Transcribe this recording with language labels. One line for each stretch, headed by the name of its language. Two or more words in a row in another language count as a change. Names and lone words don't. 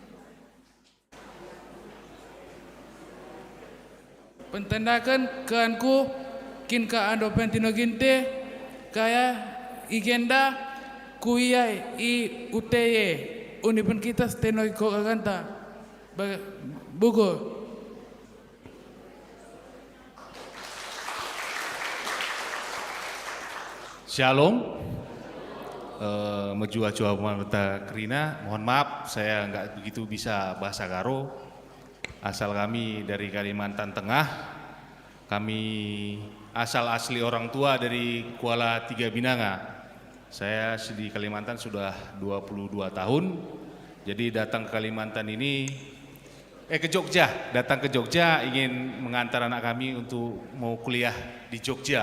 Batak Karo: Pentandakan keanku kin ka ando pentino ginte kaya igenda kuya i uteye unipen kita steno ko kaganta bugo. Shalom. Mejua-jua Mata Krina,
Indonesian: mohon maaf saya nggak begitu bisa bahasa Karo. Asal kami dari Kalimantan Tengah. Kami asal asli orang tua dari Kuala Tiga Binanga. Saya di Kalimantan sudah 22 tahun. Jadi datang ke Kalimantan ini ke Jogja, datang ke Jogja ingin mengantar anak kami untuk mau kuliah di Jogja.